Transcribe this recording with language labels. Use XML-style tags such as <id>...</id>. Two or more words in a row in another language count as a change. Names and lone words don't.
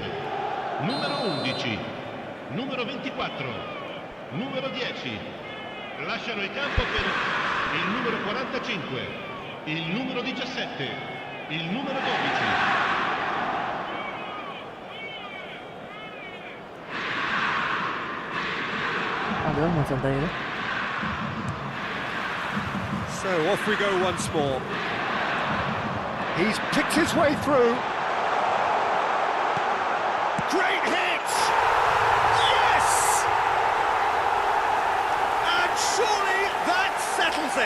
<it>Numero 11, numero 24, numero 10. Lasciano il campo per il numero 45, il numero 17, il numero 12.</it> <id>Ada mas santai ya.</id> <en>So off we go once more. He's picked his way through. Great hit! Yes! And surely that settles it.</en>